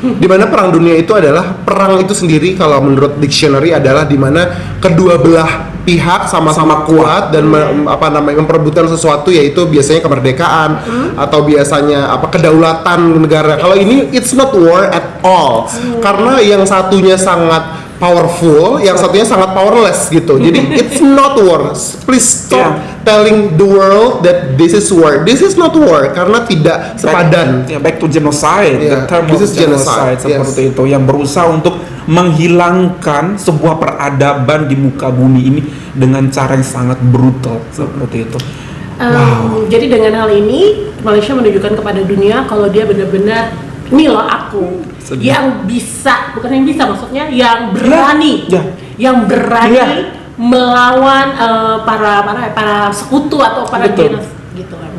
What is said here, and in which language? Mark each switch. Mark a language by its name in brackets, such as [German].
[Indonesian] Di mana perang dunia itu adalah perang itu sendiri kalau menurut dictionary adalah di mana kedua belah pihak sama-sama kuat dan memperebutkan sesuatu, yaitu biasanya kemerdekaan atau biasanya kedaulatan negara. Kalau ini [English] it's not war at all. [Indonesian] Karena yang satunya sangat powerful, yang satunya sangat powerless gitu. Jadi [English] it's not war. Please stop telling the world that this is war. This is not war [Indonesian] karena tidak sepadan. [English] Back to genocide. The term of genocide [Indonesian] seperti itu, yang berusaha untuk menghilangkan sebuah peradaban di muka bumi ini dengan cara yang sangat brutal seperti itu. Jadi dengan hal ini Malaysia menunjukkan kepada dunia kalau dia benar-benar ini loh aku yang bisa, bukan yang bisa, maksudnya yang berani, yang berani melawan para sekutu atau para dinas gitu kan.